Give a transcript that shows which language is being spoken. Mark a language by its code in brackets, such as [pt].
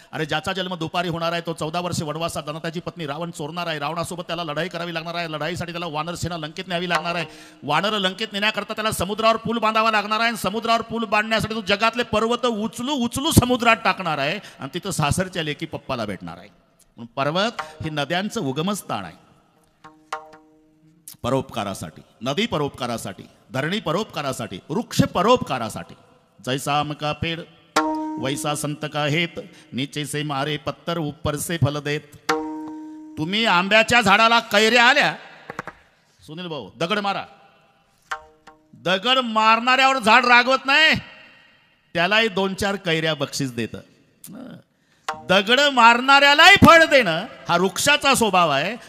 [mr] अरे ज्याचा जन्म दुपारी होणार आहे तो 14 वर्षे वनवासात जाणार, त्याची पत्नी रावण चोरणार आहे, रावणासोबत त्याला लढाई करावी लागणार आहे, लढाईसाठी त्याला वानर सेना लंकेत न्यावी लागणार आहे, वानर लंकेत नेण्याकरता त्याला समुद्रावर पूल बांधावा लागणार आहे, समुद्रावर पूल बांधण्यासाठी तो जगातले पर्वत उचलू उचलू समुद्रात टाकणार आहे आणि तिथं सासरच्या लेकी पप्पाला भेटणार आहे. म्हणून पर्वत हे नद्यांचं उगमस्थान आहे. परोपकारासाठी, नदी परोपकारासाठी, धरणी परोपकारासाठी, वृक्ष परोपकारासाठी. [hi] जैसा आम का पेड़ वैसा संत का हेत, नीचे से मारे पत्तर ऊपर से फल देत. [mr] तुम्ही आंब्याच्या झाडाला कैऱ्या आल्या, सुनील भाऊ दगड मारा. दगड मारणाऱ्यावर झाड रागवत नाही, त्यालाही 2-4 कैऱ्या बक्षीस देत. दगड मारणाऱ्यालाही फळ देणं हा वृक्षाचा स्वभाव आहे.